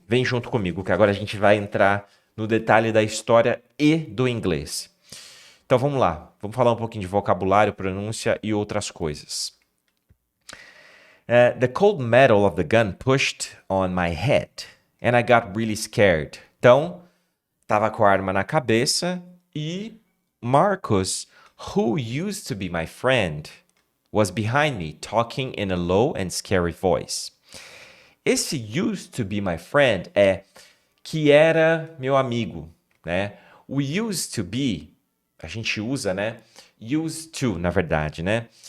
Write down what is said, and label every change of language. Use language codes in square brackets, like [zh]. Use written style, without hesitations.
[pt] Vem junto comigo, que agora a gente vai entrar no detalhe da história e do inglês. Então vamos lá, vamos falar um pouquinho de vocabulário, pronúncia e outras coisas. [en] The cold metal of the gun pushed on my head, and I got really scared. [pt] Então, tava com a arma na cabeça e [en] Marcus, who used to be my friend, was behind me, talking in a low and scary voice. [pt] Esse [en] used to be my friend [pt] é que era meu amigo, né? O used to be, a gente usa, né? Used to, na verdade, né?